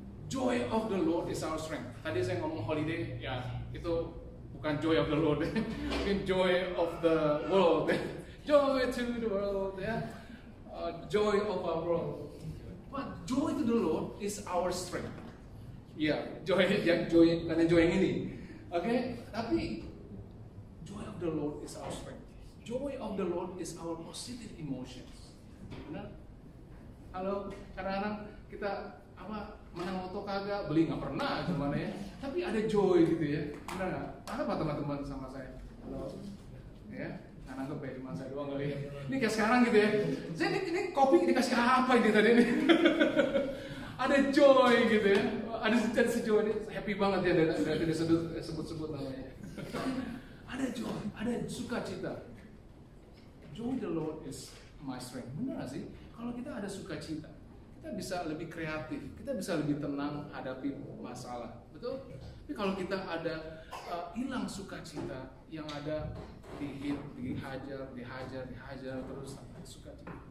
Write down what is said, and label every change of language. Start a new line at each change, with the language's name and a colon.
English: Joy of the Lord is our strength.
Indonesian: Tadi saya ngomong holiday, ya itu bukan
English: joy of the Lord,
Indonesian: mungkin
English: joy of the world. Joy to the world, ya. Joy of our world. But joy to the Lord is our strength.
Indonesian: Ya, joy karena joy yang ini. Oke, tapi
English: joy of the Lord is our strength. Joy of the Lord is our positive emotions.
Indonesian: Benar? Halo, kadang-kadang kita menang auto kagak, beli nggak pernah gimana ya. Tapi ada joy gitu ya. Benar nggak? Apa teman-teman sama saya? Halo, ya. Nangkep ya, cuma saya doang kali ya. Ini kayak sekarang gitu ya. Saya ini kopi dikasih apa ini tadi ini? Ada joy gitu ya. Ada sejoy ini, happy banget ya. Udah tidak sebut-sebut namanya. Ada joy, ada sukacita.
English: Joy the Lord is my strength.
Indonesian: Benar gak sih? Kalau kita ada sukacita, kita bisa lebih kreatif, kita bisa lebih tenang hadapi masalah. Betul? Tapi kalau kita ada hilang sukacita, yang ada dihajar terus sampai sukacita.